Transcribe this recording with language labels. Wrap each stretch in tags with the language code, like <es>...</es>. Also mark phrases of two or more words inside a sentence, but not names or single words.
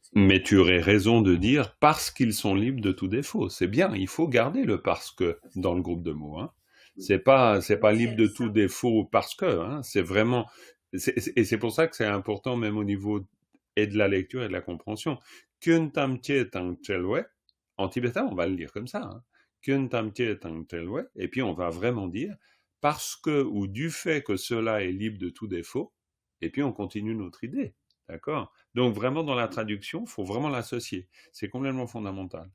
<fr>Mais tu aurais raison de dire parce qu'ils sont libres de tout défaut. C'est bien, il faut garder le parce que dans le groupe de mots. Hein. C'est pas libre de tout défaut parce que. Hein. C'est vraiment, et c'est pour ça que c'est important même au niveau et de la lecture et de la compréhension.</fr> <bo>སྐྱོན་ཐམས་ཅད་དང་བྲལ་བའི.</bo> <fr>En tibétain, on va le lire comme ça. Hein. Et puis on va vraiment dire parce que ou du fait que cela est libre de tout défaut, et puis on continue notre idée, d'accord? Donc vraiment dans la traduction, il faut vraiment l'associer, c'est complètement fondamental.</fr>